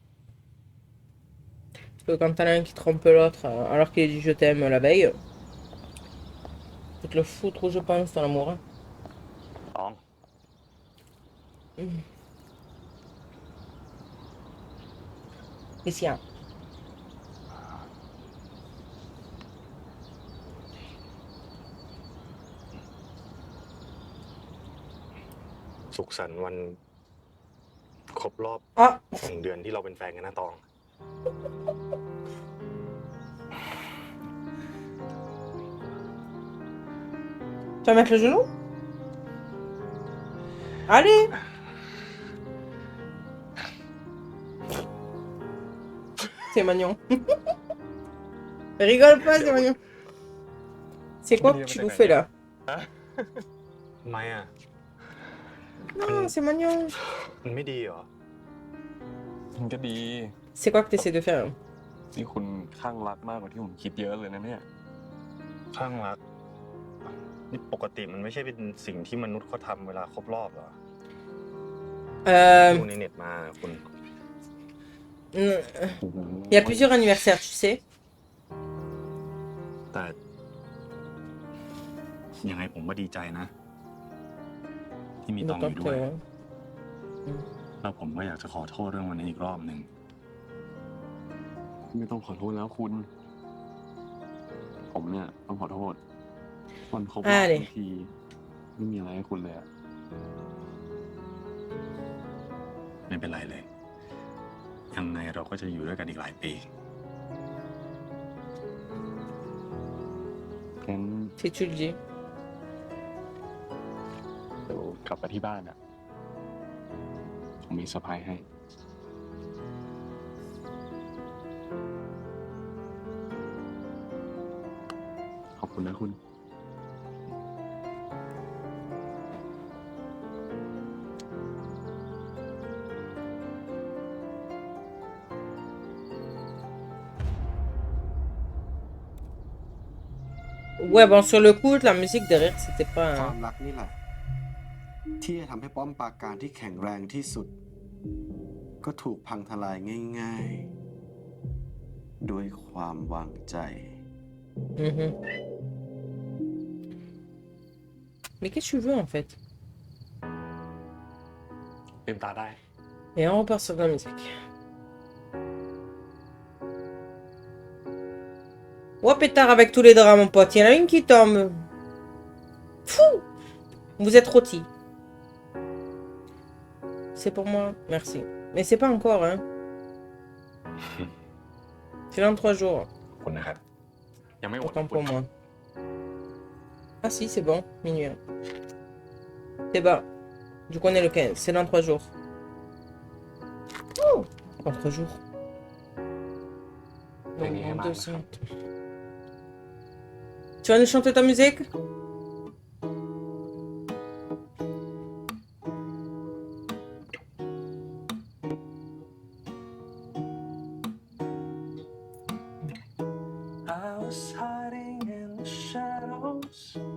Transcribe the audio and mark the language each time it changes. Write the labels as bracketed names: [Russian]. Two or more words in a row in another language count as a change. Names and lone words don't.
[French] Parce que quand t'en as un qui trompe l'autre alors qu'il a dit je t'aime la veille, faut te le foutre, je pense, ton amour. Hein. [Thai] ตอง [French] Ici, hein. [Thai] สุขสันต์วันครบรอบ Ah, 1 เดือนที่เราเป็นแฟนกันนะตอง [French] tu vas mettre le genou? Allez! C'est mignon. Rigole pas, c'est mignon. C'est quoi que tu nous fais là? [Thai] ทำไมอ่ะ [French] Non, c'est mignon. [Thai] มันไม่ดีเหรอ มันก็ดี [French] C'est quoi que t'essaies de faire? [Thai] นี่คุณข้างรักมากกว่าที่ผมคิดเยอะเลยนะเนี่ย ข้างรัก นี่ปกติมันไม่ใช่เป็นสิ่งที่มนุษย์เขาทำเวลาครบรอบเหรอ ดูในเน็ตมาคุณ [French] Il y a plusieurs anniversaires, tu sais. [Thai] แต่ยังไงผมก็ดีใจนะ ที่มีตองอยู่ด้วย [French] D'accord. [Thai] แล้วผมก็อยากจะขอโทษเรื่องวันนี้อีกรอบหนึ่ง ไม่ต้องขอโทษแล้วคุณ ผมเนี่ยต้องขอโทษวันครบรอบบางทีไม่มีอะไรให้คุณเลยอะ ไม่เป็นไรเลย ยังไงเราก็จะอยู่ด้วยกันอีกหลายปี งั้น [French] Si tu le dis. [Thai] เดี๋ยวกลับไปที่บ้านอะผมมีเซอร์ไพรส์ให้ ขอบคุณนะคุณ [French] Ouais, bon, sur le coup, la musique derrière, c'était [Thai] ควา [French] pas... [Thai] มรักนี่แหละ ที่จะทำให้ป้อมปราการที่แข็งแรงที่สุด ก็ถูกพังทลายง่ายๆ ด้วยความวางใจ Mhm. [French] Mais qu'est-ce que tu veux, en fait? [Thai] ลืมตาได้ [French] Et on repart sur la musique. Oh, pétard avec tous les draps, mon pote. Il y en a une qui tombe. Fou! Vous êtes rôti. C'est pour moi. Merci. Mais c'est pas encore, hein. C'est dans 3 jours. [Thai] ขอบคุณนะครับ ยังไม่หมด [French] Autant pour moi. Ah si, c'est bon. Minuit. C'est bas. Du coup, on est le 15. C'est dans 3 jours. Oh! Dans 3 jours. Donc, dans 2 semaines. Tu vas nous chanter ta musique? [English] I was hiding in the shadows.